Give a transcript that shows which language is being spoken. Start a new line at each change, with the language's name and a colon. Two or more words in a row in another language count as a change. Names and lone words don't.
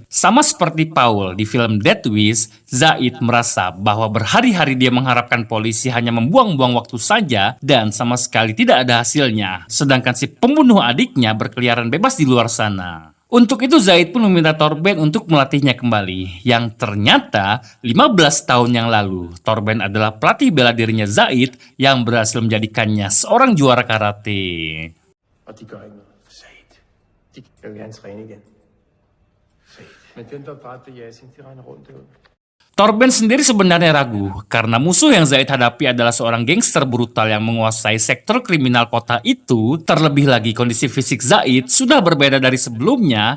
Indonesian: Sama seperti Paul di film Death Wish, Zaid merasa bahwa berhari-hari dia mengharapkan polisi hanya membuang-buang waktu saja dan sama sekali tidak ada hasilnya. Sedangkan si pembunuh adiknya berkeliaran bebas di luar sana. Untuk itu Zaid pun meminta Torben untuk melatihnya kembali. Yang ternyata 15 tahun yang lalu Torben adalah pelatih bela dirinya Zaid yang berhasil menjadikannya seorang juara karate.
Danish: Og de gør ikke noget. Sat. De vil gerne træne igen. Sat. Men dem, der dræbte Yasin, de render rundt derude.
Indonesian: Torben sendiri sebenarnya ragu karena musuh yang Zaid hadapi adalah seorang gangster brutal yang menguasai sektor kriminal kota itu. Terlebih lagi kondisi fisik Zaid sudah berbeda dari sebelumnya.